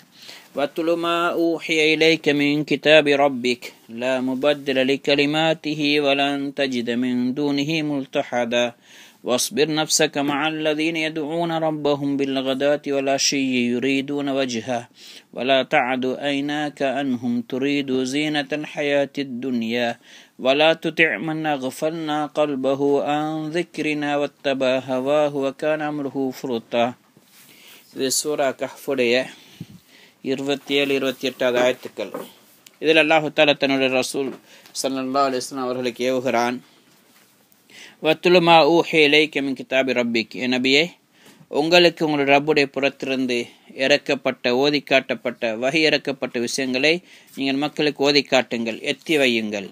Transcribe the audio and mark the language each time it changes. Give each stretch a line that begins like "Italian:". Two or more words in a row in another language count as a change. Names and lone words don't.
Arabic: وَاتْلُ مَا أُوحِيَ إِلَيْكَ مِنْ كِتَابِ رَبِّكَ لَا مُبَدِّلَ لِكَلِمَاتِهِ وَلَنْ تَجِدَ مِنْ دُونِهِ مُلْتَحَدًا وَاصْبِرْ نَفْسَكَ مَعَ الَّذِينَ يَدْعُونَ رَبَّهُمْ بِالْغَدَاةِ وَالْعَشِيِّ يُرِيدُونَ وَجْهَهُ وَلَا تَعْدُ عَيْنَاكَ عَنْهُمْ تُرِيدُ زِينَةَ الْحَيَاةِ الدُّنْيَا وَلَا تُطِعْ مَنْ أَغْفَلْنَا قَلْبَهُ عَنْ ذِكْرِنَا وَاتَّبَعَ هَوَاهُ وَكَانَ أَمْرُهُ فُرُطًا.
Tamil: இது சூரா கஹ்ஃபுடைய 27-28 ஆயத்துக்கள். இதில்
Arabic: الله تعالى
Tamil: தன்னுடைய ரசூல்
Arabic: صلى الله عليه وسلم
Tamil: அவர்களுக்கு ஏவுகிறான்.
Arabic: واتل ما أوحي إليك من كتاب ربك,
Tamil: என் நபியே, உங்களுக்கு உங்களுடைய ரப்புடைய புறத்திலிருந்து இறக்கப்பட்ட ஓதி காட்டப்பட்ட வஹி இறக்கப்பட்ட விஷயங்களை நீங்கள் மக்களுக்கு ஓதி காட்டுங்கள், எத்தி வையுங்கள்.